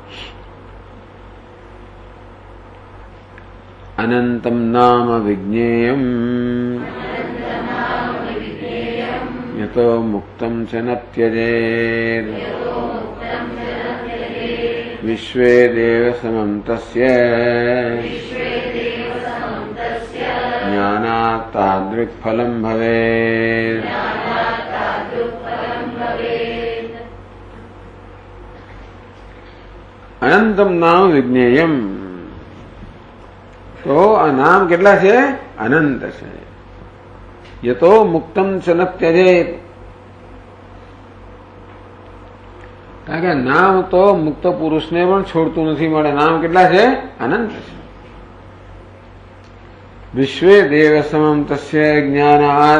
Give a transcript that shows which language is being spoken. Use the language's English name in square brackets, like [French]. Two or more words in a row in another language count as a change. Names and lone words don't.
[Sanskrit] अनंतम नाम विज्ञेयम यतो मुक्तम च न त्यजेत विश्वे देव समम तस्य ज्ञानात तादृक् फलं भवेत्। अनंतम नाम विज्ञेयम। [Gujarati] તો આ નામ કેટલા છે? અનંત છે। [Sanskrit] यतो मुक्तम च न त्यजेत। [Gujarati] કારણ કે નામ તો મુક્ત પુરુષને પણ છોડતું નથી મળે। નામ કેટલા છે? અનંત છે। [Sanskrit] विश्वे देव समम तस्य ज्ञानात।